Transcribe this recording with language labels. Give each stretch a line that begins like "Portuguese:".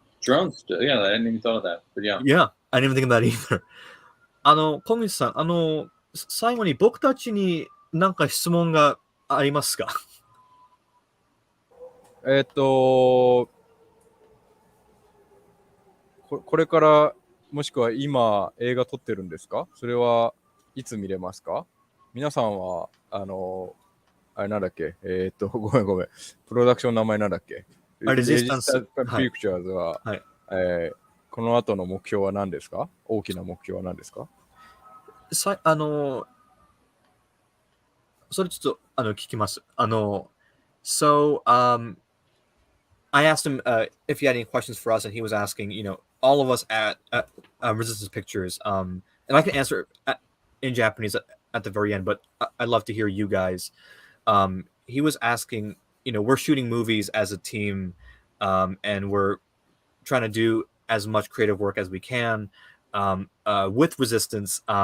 English: Drones, yeah, I hadn't even thought of that, but yeah. Yeah, I didn't even think of that either.
Japanese: 小口さん、最後に僕たちに何か質問がありますか？これからもしくは今映画撮ってるんですか？それはいつ見れますか？皆さんはあれなんだっけ、ごめんプロダクションの名前なんだっけ？レジスタンスピクチャーズは、はい、この後の目標は何ですか？大きな目標は何ですか？それちょっと聞きます。
English: So I asked him if he had any questions for us, and he was asking, all of us at Resistance Pictures, and I can answer in Japanese at the very end, but I'd love to hear you guys. He was asking, we're shooting movies as a team, and we're trying to do as much creative work as we can with Resistance.